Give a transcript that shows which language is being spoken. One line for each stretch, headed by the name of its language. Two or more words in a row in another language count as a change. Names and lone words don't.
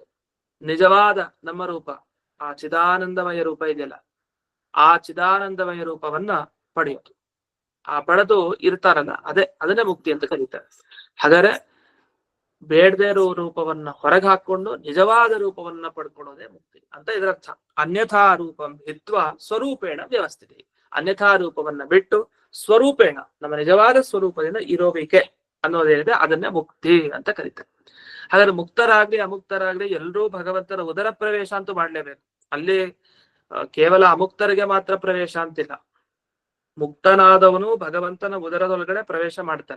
Kannada: ನಿಜವಾದ ನಮ್ಮ ರೂಪ, ಆ ಚಿದಾನಂದಮಯ ರೂಪ ಇದೆಯಲ್ಲ, ಆ ಚಿದಾನಂದಮಯ ರೂಪವನ್ನ ಪಡೆಯೋದು. ಆ ಪಡೆದು ಇರ್ತಾರಲ್ಲ, ಅದನ್ನೇ ಮುಕ್ತಿ ಅಂತ ಕರೀತಾರೆ. ಹಾಗಾದ್ರೆ ಬೇಡದೇ ಇರೋ ರೂಪವನ್ನ ಹೊರಗೆ ಹಾಕೊಂಡು ನಿಜವಾದ ರೂಪವನ್ನ ಪಡ್ಕೊಳ್ಳೋದೇ ಮುಕ್ತಿ ಅಂತ ಇದರರ್ಥ.
Sanskrit: ಅನ್ಯಥಾ ರೂಪಂ ಹಿತ್ವಾ ಸ್ವರೂಪೇಣ ವ್ಯವಸ್ಥಿತಿ.
Kannada: ಅನ್ಯಥಾ ರೂಪವನ್ನ ಬಿಟ್ಟು ಸ್ವರೂಪೇಣ, ನಮ್ಮ ನಿಜವಾದ ಸ್ವರೂಪದಿಂದ ಇರೋಬೇಕೆ ಅನ್ನೋದೇನಿದೆ ಅದನ್ನೇ ಮುಕ್ತಿ ಅಂತ ಕರೀತಾರೆ. ಹಾಗಾದ್ರೆ ಮುಕ್ತರಾಗ್ಲಿ ಅಮುಕ್ತರಾಗ್ಲಿ ಎಲ್ಲರೂ ಭಗವಂತನ ಉದರ ಪ್ರವೇಶ ಅಂತೂ ಮಾಡ್ಲೇಬೇಕು. ಅಲ್ಲಿ ಕೇವಲ ಅಮುಕ್ತರಿಗೆ ಮಾತ್ರ ಪ್ರವೇಶ ಅಂತಿಲ್ಲ, ಮುಕ್ತನಾದವನು ಭಗವಂತನ ಉದರದೊಳಗಡೆ ಪ್ರವೇಶ ಮಾಡ್ತಾನೆ.